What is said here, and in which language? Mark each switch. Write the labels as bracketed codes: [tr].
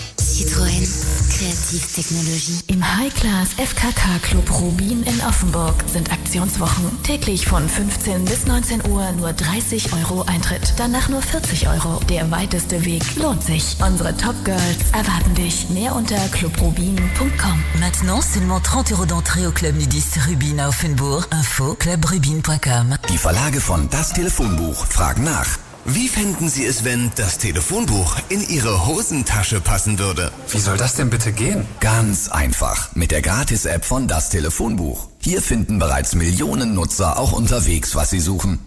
[de] Citroën. Kreativtechnologie. Im High-Class FKK Club Rubin in Offenburg sind Aktionswochen. Täglich von 15 bis 19 Uhr nur 30 Euro Eintritt. Danach nur 40 Euro. Der weiteste Weg lohnt sich. Unsere Top-Girls erwarten dich. Mehr unter clubrubin.com. [fr] Maintenant seulement 30 Euro d'entrée au Club Nudiste Rubin Offenburg. Info clubrubin.com. [de] Die Verlage von Das Telefonbuch fragen nach. Wie fänden Sie es, wenn das Telefonbuch in Ihre Hosentasche passen würde? Wie soll das denn bitte gehen? Ganz einfach, mit der Gratis-App von Das Telefonbuch. Hier finden bereits Millionen Nutzer auch unterwegs, was sie suchen.